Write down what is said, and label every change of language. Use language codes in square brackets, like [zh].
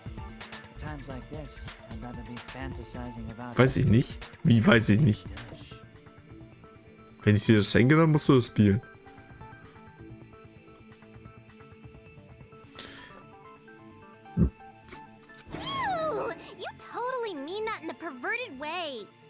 [en] At times like this, I'd rather be fantasizing about. [de] Weiß ich nicht. Wie weiß ich nicht? Wenn ich dir das schenke, dann musst du das spielen. [en] Ooh, you totally mean that in a perverted way.